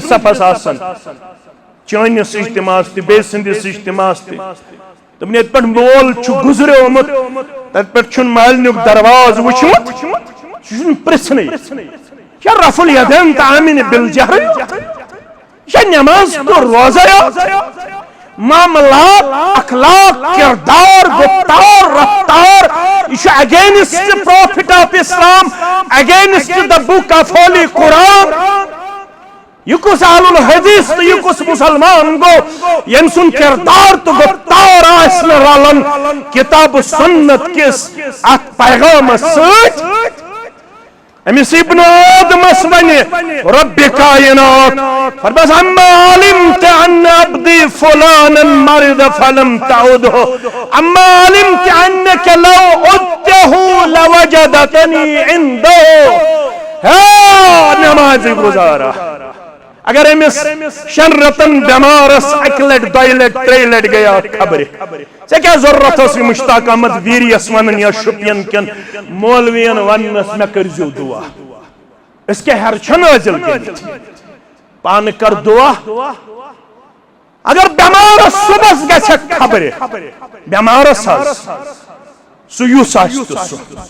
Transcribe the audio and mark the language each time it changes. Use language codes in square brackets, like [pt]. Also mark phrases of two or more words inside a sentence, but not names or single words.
[ks] صفس آسان چٲنِس اجتماعس تہِ بیٚیہِ سٕنٛدِس اجتماعس تہِ دوٚپُن ییٚتہِ پٮ۪ٹھ مول چھُ گُزریومُت تتہِ پٮ۪ٹھ چھُنہٕ مالنیُک درواز وٕچھمُت سُہ چھُنہٕ پرژھنٕے یہِ چھا [ar] رفع الیدین تامن بالجہر [ks] یہِ چھا نٮ۪ماز تہٕ روزے معاملات اخلاق کردار گفتار رفتار یہ چھُ [en] against Prophet of Islam against the Book of Holy Quran [ks] یہ کس [ar] اہل الحدیث [ks] تو یہ کس مسلمان گو یم سن کردار تو گفتار آسن رلن کتاب سنت کس ات پیغام سۭتۍ امس ابن آدم اسونی رب کائنات فرماس [ar] اما علمت ان عبدی فلانا مرض فلم تعوده اما علمت انك لو عدته لوجدتنی عنده [ks] نمازی گزارا اگر امس شن رتن بیمارس اک لٹ دۄیہِ لٹہِ ترٛیٚیہِ لٹہِ گیا خبر ژےٚ کیٛاہ ضروٗرت ٲسۍ مشتاق احمد ویریس ونن یا شُپین کٮ۪ن مولوین وننس مےٚ کٔرۍزیو دعا أسۍ کیٛاہ ہٮ۪رٕ چھِ نٲزِل گٔمٕتۍ پانہٕ کر دعا اگر بیمارس صبحس گژھِ خبر بیمارس حظ سُہ یُس آسہِ تہٕ سُہ